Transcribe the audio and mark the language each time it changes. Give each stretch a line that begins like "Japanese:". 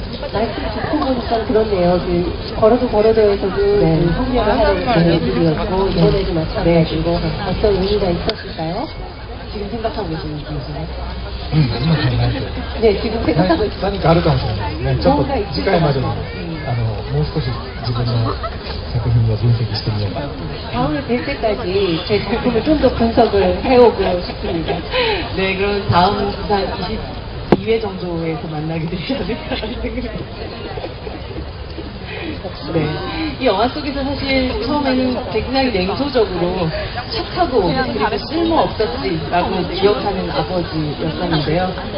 Korean: 말씀 듣고 보니까 그렇네요. 걸어도에서도 성녀를 하는 분들이었고 이번에도 마찬가지고 어떤 의미가 있었을까요? 지금 생각하고 계시는 중이신가요?
Japanese: 今考えて
Korean: 네, 지금 생각하고 있습니다.
Japanese: 何かあるかもしれないですね。ちょっと次回までにもう少し自分の作品を分析してみようかな。
Korean: 다음에 뵐 때까지 제 작품을 좀 더 분석을 해오고 싶습니다. 네, 그럼 다음 한 22회 정도에서 만나게 되지 않을까라는 생각이 네. 이 영화 속에서 사실 처음에는 굉장히 냉소적으로 착하고 그리고 쓸모없었지라고 기억하는 아버지였었는데요.